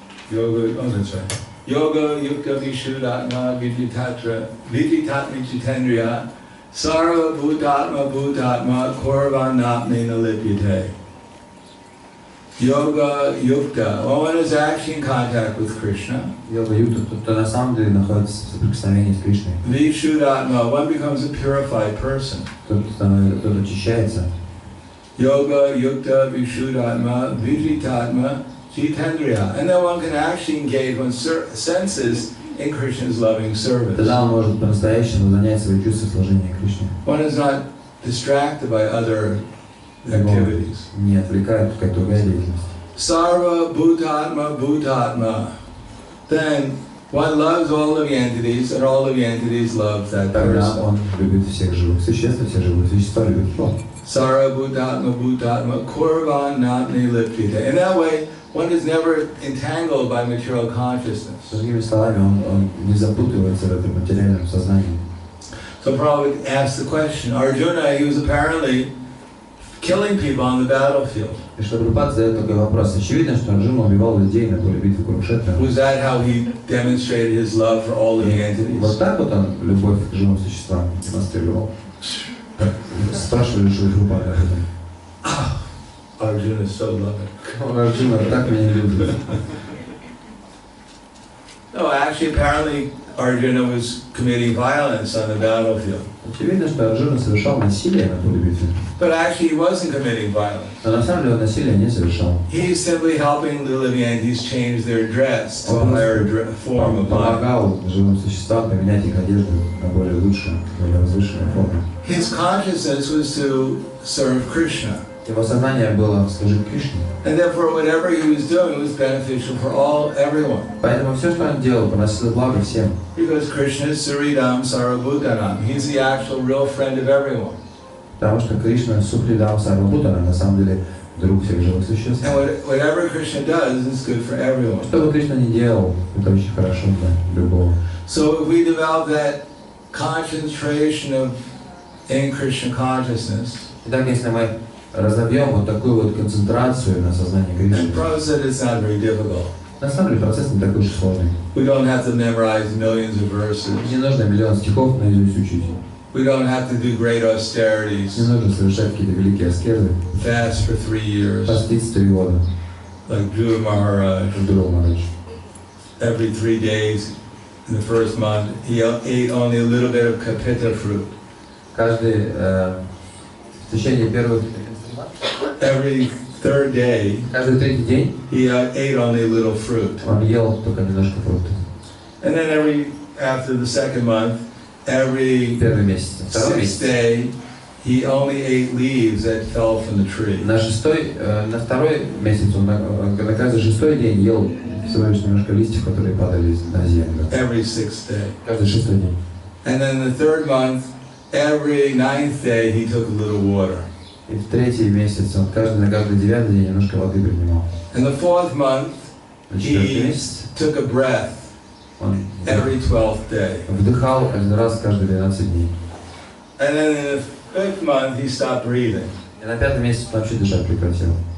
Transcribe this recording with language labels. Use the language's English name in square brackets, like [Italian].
[English] Yoga, oh that's right. [Sanskrit] Yoga Yukta Vishuddhatma Viditatmi Jitendriya, Sarvabhutatma Bhutatma, Korvanapnena Lipyate. [English] Yoga Yukta, when one is actually in contact with Krishna. [Russian] Йога-юкта, кто на самом деле находится в соприкосновении с Кришной. [English] Vishuddhatma, one becomes a purified person. [Russian] Тот очищается. [Sanskrit] Yoga Yukta Vishuddhatma Vijitatma Jitendriya. [English] And then one can actually engage one's senses in Krishna's loving service. [Russian] Тогда он может по-настоящему занять свои чувства служения Кришне. [English] One is not distracted by other activities. [Russian] Не отвлекает какая-то другая деятельность. [Sanskrit] Sarva Bhutatma Bhutatma. [English] Then one loves all living entities, and all living entities love that [Russian] Тогда [English] person. [Russian] он любит всех живых существ, и все живые существа любят его. [Sanskrit] Sarabhutatma Bhutatma Kurvan Natni Lipita. [English] In that way, one is never entangled by material consciousness. [Russian] Другими словами, он не запутывается в этом материальном сознании. [English] So Prabhupada asked the question, Arjuna, he was apparently killing people on the battlefield. [Russian] И что Прабхупада задает такой вопрос. Очевидно, что Арджуна убивал людей на поле битвы Курукшетра. [English] Was that how he demonstrated his love for all living entities? [Russian] Вот так вот он любовь к живым существам демонстрировал. Спрашивали же Прабхупада об этом. [English] Arjuna is so loving. [Russian] Арджуна так меня любит. [English] No, actually, apparently Arjuna was committing violence on the battlefield. [Russian] Очевидно, что Арджуна совершал насилие на поле битвы. [English] But actually, he wasn't committing violence. [Russian] Но на самом деле он насилие не совершал. [English] He's simply helping the living entities change their dress to a higher form of body. [Russian] Помогал живым существам поменять их одежду на более лучшую, более возвышенную форму. [English] His consciousness was to serve Krishna. [Russian] Его сознание было служить Кришне. [English] And therefore, whatever he was doing was beneficial for everyone. [Russian] Поэтому все, что он делал, приносило благо всем. [English] Because Krishna is Suridam Sarvabhutanam. He's the actual real friend of everyone. [Russian] Потому что Кришна Сухридам Сарвабхутана на самом деле друг всех живых существ. [English] And whatever Krishna does is good for everyone. [Russian] Что бы Кришна ни делал, это очень хорошо для любого. [English] So if we develop that concentration in Krishna consciousness, [Russian] Итак, если мы разовьем вот такую вот концентрацию на сознании [English] and [Russian] Кришны, [English] Prabhupada said it's not very difficult. [Russian] на самом деле процесс не такой уж сложный. [English] We don't have to memorize millions of verses. [Russian] Не нужно миллион стихов наизусть учить. [English] We don't have to do great austerities. [Russian] Не нужно совершать какие-то великие аскезы. [English] Fast for 3 years. [Russian] Поститься 3 года. [English] Like Dhruva Maharaj. [Russian] Dhruva Maharaj. [English] Every 3 days in the first month, he ate only a little bit of kapita fruit. [Russian] Каждый в течение первых [English] Every third day, [Russian] каждый третий день [English] he ate only a little fruit. [Russian] Он ел только немножко фруктов. [English] And then after the second month, every [Russian] Первый месяц, второй месяц. [English] day, he only ate leaves that fell from the tree. [Russian] На второй месяц он на каждый шестой день ел всего лишь немножко листьев, которые падали на землю. [English] Every sixth day. [Russian] Каждый шестой день. [English] And then the third month, every ninth day, he took a little water. [Russian] И в третий месяц он на каждый девятый день немножко воды принимал. [English] In the fourth month, [Russian] На четвертый [English] he [Russian] месяц [English] took a breath [Russian] он [English] every 12th day. [Russian] вдыхал один раз каждые 12 дней. [English] And then in the fifth month, he stopped breathing. [Russian] И на пятый месяц он вообще дышать прекратил.